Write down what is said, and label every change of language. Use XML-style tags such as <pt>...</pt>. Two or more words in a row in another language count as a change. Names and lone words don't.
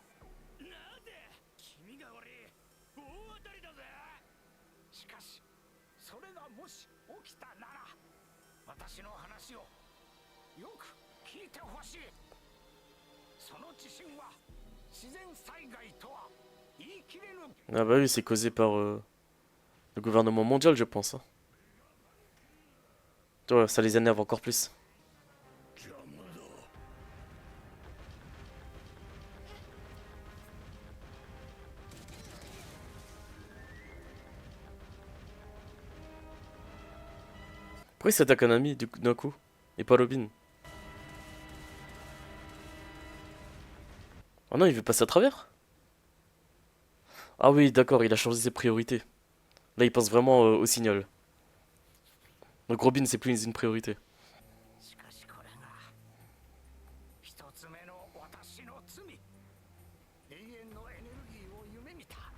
<ja>なぜ君が俺大当たりだぜ。しかしそれがもし起きたなら、私の話をよく聞いてほしい。その地震は自然災害とは言い切れぬ。</ja> <fr>Ah bah oui c'est causé par le gouvernement mondial je pense. Hein. Ouais, ça les énerve encore plus.</fr> <ja>邪魔だ。</ja> <fr>Pourquoi il s'attaque à Nami d'un coup et pas Robin? Oh non il veut passer à travers? Ah oui d'accord il a changé ses priorités. Là il pense vraiment au signal. Donc Robin c'est plus une priorité.</fr> <ja>しかしこれが一つ目の私の罪。永遠のエネルギーを夢見た。</ja>